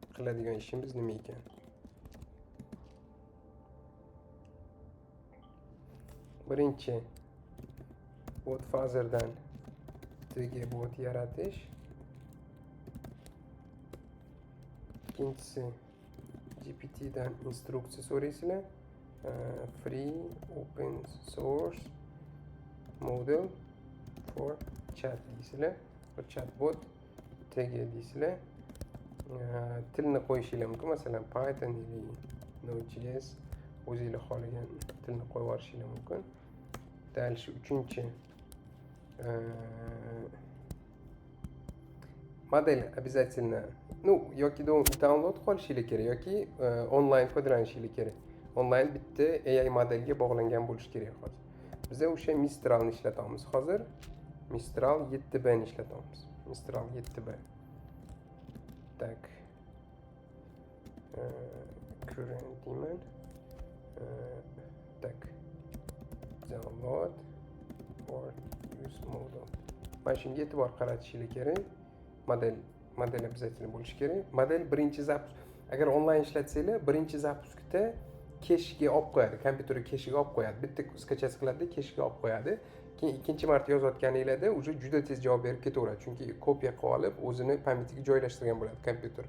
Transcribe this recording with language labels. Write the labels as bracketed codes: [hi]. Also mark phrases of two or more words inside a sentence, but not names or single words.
[uz] qiladigan ishimiz nima ekan? Birinchi bot fazerdan tg bot yaratish. İkincisi GPT'den instruksiya so'raysizlar. [en] Free open source model for chat deysizlar. [uz] Bir chatbot tg deysizlar. Tilni qo'yishinglar mumkin. Masalan, Python yoki Node.js o'zingizlar xohlagan tilni qo'yib yuborishinglar mumkin. Дальше uchinchi model обязательно yoki download qilishingiz kerak yoki onlayn foydalanishingiz kerak. Onlayn bitta AI modelga bog'langan bo'lishi kerak hozir. Biz o'sha Mistralni ishlatamiz hozir. Mistral 7B ni ishlatamiz. Mistral 7B. Tak. Current deyman. Tak. [en] Download or use model. [uz] Mana shunga e'tibor qaratishingiz kerak. Model обязательно bo'lishi kerak. Model birinchi zapusk, agar onlayn ishlatsanglar, birinchi zapuskda keshga olib qo'yadi, kompyuterga keshga olib qo'yadi. Bitta skachasi qiladi, keshga olib qo'yadi. Keyin ikkinchi marta yozayotganingizda уже juda tez javob berib ketaveradi, chunki kopiya qilib olib, o'zini pamyatiga joylashtirgan bo'ladi kompyuter.